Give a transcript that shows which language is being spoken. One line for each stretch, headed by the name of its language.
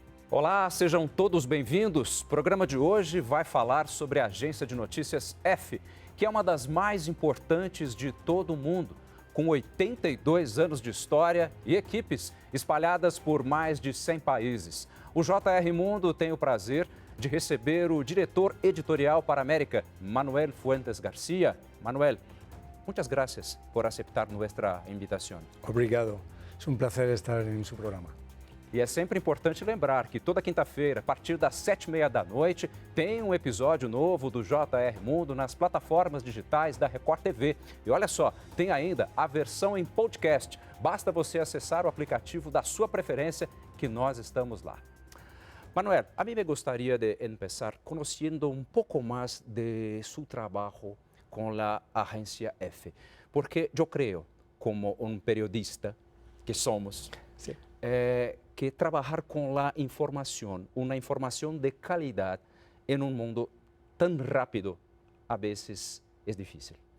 Portuguese: Olá, sejam todos bem-vindos. O programa de hoje vai falar sobre a agência de notícias F, que é uma das mais importantes de todo o mundo, com 82 anos de história e equipes espalhadas por mais de 100 países. O JR Mundo tem o prazer de receber o diretor editorial para a América, Manuel Fuentes García.
Spanish: Manuel, muchas gracias por aceptar nuestra invitación.
Portuguese: Obrigado. É um prazer estar em seu programa. E é sempre importante lembrar que toda quinta-feira, a partir das 7h30 da noite, tem um episódio novo do JR Mundo nas plataformas digitais da Record TV. E olha só, tem ainda a versão em podcast. Basta você acessar o aplicativo da sua preferência que nós estamos lá.
Spanish: Manuel, a mí me gustaría de empezar conociendo un poco más de su trabajo con la agencia F, porque yo creo, como un periodista que somos, Sí. Que trabajar con la información, una información de calidad en un mundo tan rápido, a veces es difícil.